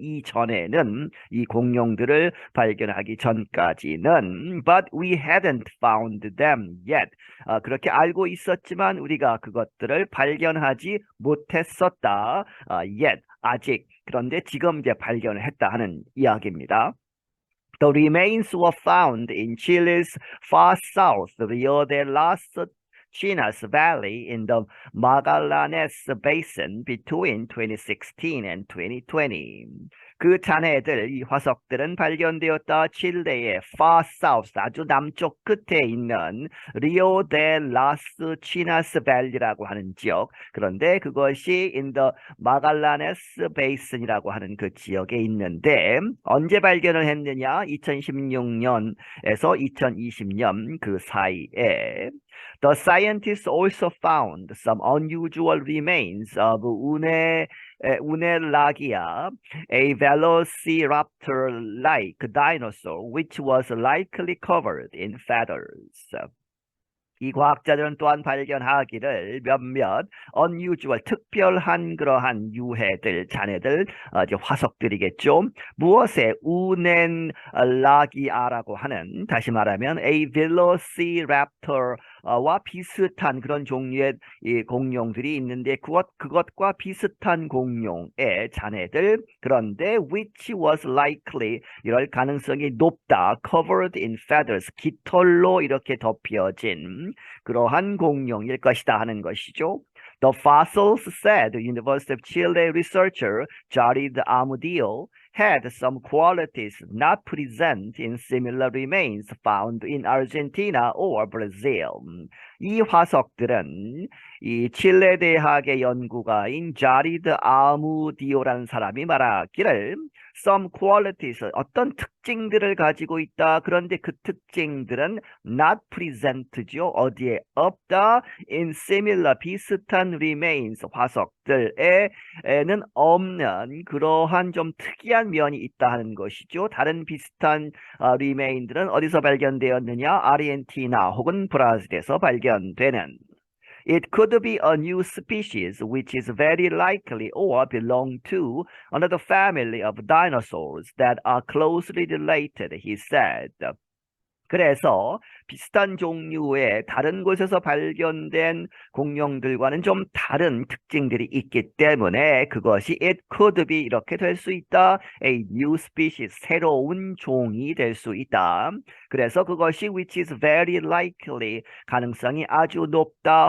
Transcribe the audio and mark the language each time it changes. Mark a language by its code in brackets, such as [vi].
[ko] 이전에는 이 공룡들을 발견하기 전까지는 [en] but we hadn't found them yet. [ko] 그렇게 알고 있었지만 우리가 그것들을 발견하지 못했었다. yet 아직 그런데 지금 이제 발견을 했다 하는 이야기입니다. [en] The remains were found in Chile's far south, Rio de las Chinas Valley in the Magallanes Basin between 2016 and 2020. [ko] 그 잔해들, 이 화석들은 발견되었다. 칠레의 far south, 아주 남쪽 끝에 있는 리오 데 라스 치나스 밸리라고 하는 지역. 그런데 그것이 [en] in the Magallanes Basin [ko] 이라고 하는 그 지역에 있는데 언제 발견을 했느냐? 2016년에서 2020년 그 사이에 [en] The scientists also found some unusual remains of Unelagia, a velociraptor-like dinosaur which was likely covered in feathers. [ko] 이 과학자들은 또한 발견하기를 몇몇 unusual, 특별한 그러한 유해들, 잔해들, 이제 화석들이겠죠. 무엇에 우넨라기아라고 하는, 다시 말하면 a velociraptor와 비슷한 그런 종류의 이 공룡들이 있는데 그것과 비슷한 공룡의 잔해들, 그런데 [en] which was likely, [ko] 이럴 가능성이 높다, [en] covered in feathers, [ko] 깃털로 이렇게 덮여진 그러한 공룡일 것이다 하는 것이죠. [en] The fossils, said University of Chile researcher Jared Amudio, had some qualities not present in similar remains found in Argentina or Brazil. [ko] 이 화석들은 이 칠레 대학의 연구가인 자리드 아무디오라는 사람이 말하기를 [en] some qualities, [ko] 어떤 특징들을 가지고 있다. 그런데 그 특징들은 [en] not present [ko] 죠. 어디에 없다. [en] in similar, [ko] 비슷한 remains, 화석들에는 없는 그러한 좀 특이한 면이 있다 하는 것이죠. 다른 비슷한 remain들은 어디서 발견되었느냐? 아르헨티나 혹은 브라질에서 발견되는. [en] It could be a new species which is very likely or belong to another family of dinosaurs that are closely related, he said. [ko] 그래서 비슷한 종류의 다른 곳에서 발견된 공룡들과는 좀 다른 특징들이 있기 때문에 그것이 [en] it could be [ko] 이렇게 될 수 있다. [en] A new species, [ko] 새로운 종이 될 수 있다. 그래서 그것이 [en] which is very likely, [ko] 가능성이 아주 높다.